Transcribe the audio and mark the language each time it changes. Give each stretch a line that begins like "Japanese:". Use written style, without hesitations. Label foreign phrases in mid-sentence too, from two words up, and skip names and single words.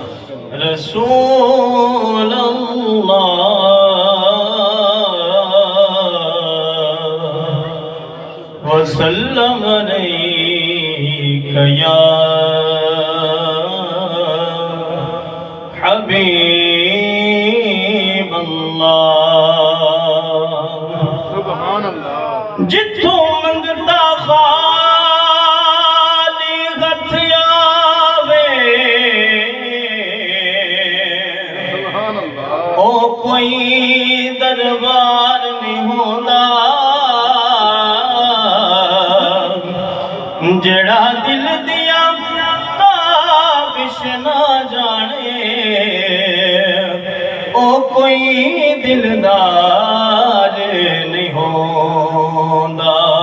Arabic: رسول اللہ وسلم علیک یا حبیب اللہ. سبحان اللہ.
Punjabi: جتھوں منگتا خالی ہتھ آوے او کوئی دربار نہیں ہوندا جڑا دل دیا تابش نہ جانے او کوئی دلدار نہیں ہوندا.